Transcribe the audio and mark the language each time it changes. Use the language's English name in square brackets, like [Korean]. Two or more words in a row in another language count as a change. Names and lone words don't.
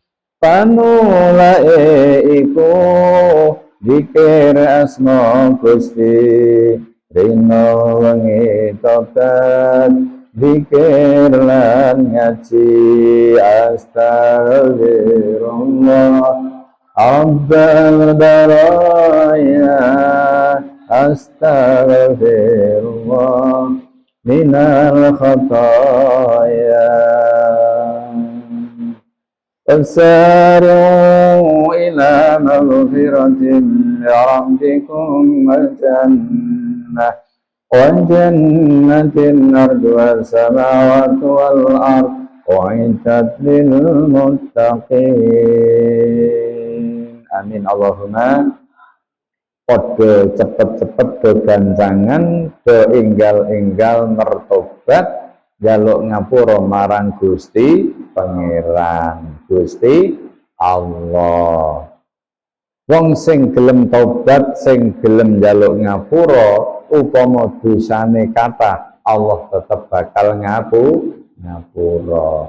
[Javanese] Panulae iku Dikir asma Gusti Rino wengi tobat Zikir lan ngaji [Arabic] أستغفر الله رب البرايا أستغفر الله من الخطايا وسارعوا إلى مغفرة ربكم وجنة جنة وجنات عرضها السماوات والأرض أعدت للمتقين. آمين اللهم. [Javanese] Podo cepet-cepet do gancangan do enggal-enggal mertobat jaluk ngapura marang Gusti Pangeran Gusti Allah. Wong sing gelem tobat, sing gelem jaluk ngapura, upama dosane kathah, Allah tetep bakal ngapura.